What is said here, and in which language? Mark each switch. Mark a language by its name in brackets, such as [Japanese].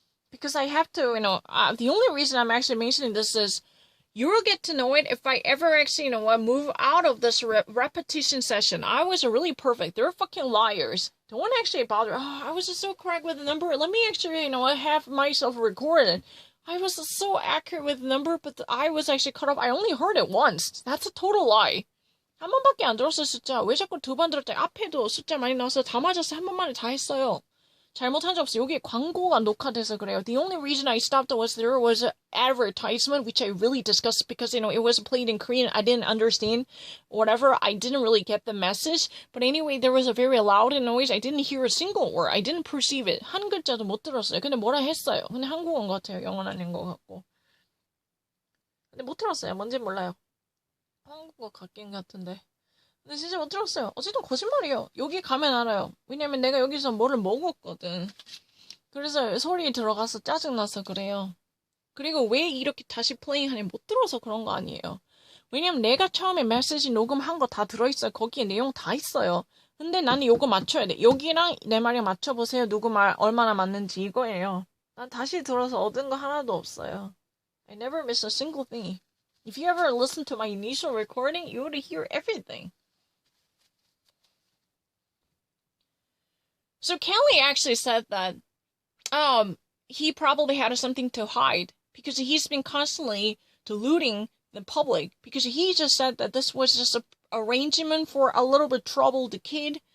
[English] Because I have to, the only reason I'm actually mentioning this is, you will get to know it if I ever actually, move out of this repetition session. I was really perfect. They're fucking liars. Don't actually bother. Oh, I was just so correct with the number. Let me actually, have myself recorded. I was so accurate with the number, but I was actually cut off. I only heard it once. That's a total lie. [Korean] 한 번밖에 안 들었어요, 숫자. 왜 자꾸 2번 들었대? 앞에도 숫자 많이 나와서 다 맞았어요. 한 번만에 다 했어요. 잘못한 적 없어요. 여기 광고가 녹화돼서 그래요. [English] The only reason I stopped was there was an advertisement, which I really discussed because, it was played in Korean. I didn't understand whatever. I didn't really get the message. But anyway, there was a very loud noise. I didn't hear a single word. I didn't perceive it. [Korean] 한 글자도 못 들었어요. 근데 뭐라 했어요. 근데 한국어인 것 같아요. 영어는 아닌 것 같고. 근데 못 들었어요. 뭔지 몰라요. 한국어 같긴 같은데. 근데 진짜 못 들었어요. 어쨌든 거짓말이에요. 여기 가면 알아요. 왜냐면 내가 여기서 뭐를 먹었거든. 그래서 소리 들어가서 짜증나서 그래요. 그리고 왜 이렇게 다시 플레이하니 못 들어서 그런 거 아니에요. 왜냐면 내가 처음에 메시지 녹음한 거 다 들어있어요. 거기에 내용 다 있어요. 근데 나는 요거 맞춰야 돼. 여기랑 내 말이랑 맞춰보세요. 누구 말 얼마나 맞는지 이거예요. 난 다시 들어서 얻은 거 하나도 없어요. [English] I never miss a single thing. If you ever listen to my initial recording, you would hear everything. So Kelly actually said that he probably had something to hide because he's been constantly deluding the public, because he just said that this was just a arrangement for a little bit troubled kid.